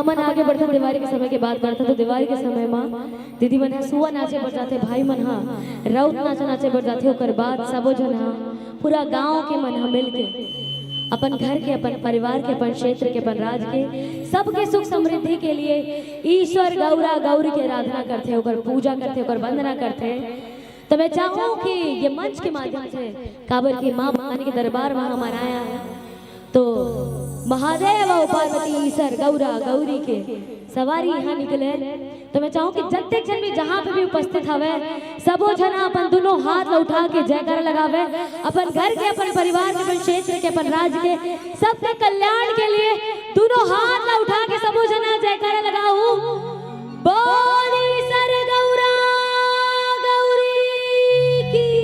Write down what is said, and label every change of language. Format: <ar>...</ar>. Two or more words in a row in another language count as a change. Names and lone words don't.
<hne>आगे बढ़ता दिवाली के समय की बात करता तो दिवाली के समय माँ दीदी मन हा सुआ नाचे बढ़ जाते, भाई मन हा रउत नाचे बढ़ जाते, ओकर बाद सबो जन हा पूरा गांव के मन हा मिल के अपन घर के, अपन परिवार के, अपन क्षेत्र के, अपन राज्य के सबके सुख समृद्धि के लिए ईश्वर गौरा गौरी के आराधना करते, ओकर पूजा करते, ओकर वंदना करते। तो मैं चाहूँ कि ये मंच के माध्यम से काबर की माँ भवानी के दरबार में हमारा आया है, तो महादेव और पार्वती ईश्वर गौरा गौरी के सवारी यहाँ निकले। तो मैं चाहूँ कि जत्ते जन भी जहाँ पे भी उपस्थित हवे सबो जना अपन दोनों हाथ उठा के जयकार लगावे, अपन घर के, अपन परिवार के, अपन क्षेत्र के, अपन राज्य के सबके कल्याण के लिए दोनों हाथ उठा के सबो जना जयकार लगाओ। बोली सर गौरा गौरी की।</hne>